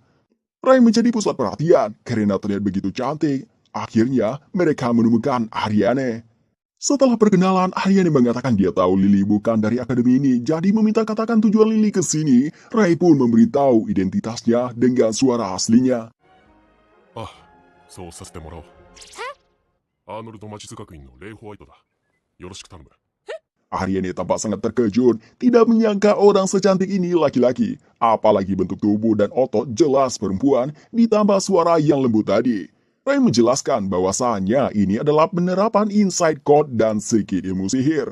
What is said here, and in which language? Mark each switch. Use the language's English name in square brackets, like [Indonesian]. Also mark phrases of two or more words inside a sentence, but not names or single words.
[Indonesian] Ray menjadi pusat perhatian karena terlihat begitu cantik. Akhirnya, mereka menemukan Ariana. Setelah perkenalan, Ariana mengatakan dia tahu Lily bukan dari akademi ini, jadi meminta katakan tujuan Lily ke sini. Ray pun memberitahu identitasnya dengan suara aslinya. [Japanese] あ、そうさせてもらおう。アーノルド魔術学院のレイ・ホワイトだ。よろしく頼む。 [Indonesian] Ariana tampak sangat terkejut, tidak menyangka orang secantik ini laki-laki. Apalagi bentuk tubuh dan otot jelas perempuan, ditambah suara yang lembut tadi. Ray menjelaskan bahwasannya ini adalah penerapan [English] inside code [Indonesian] dan sedikit ilmu sihir.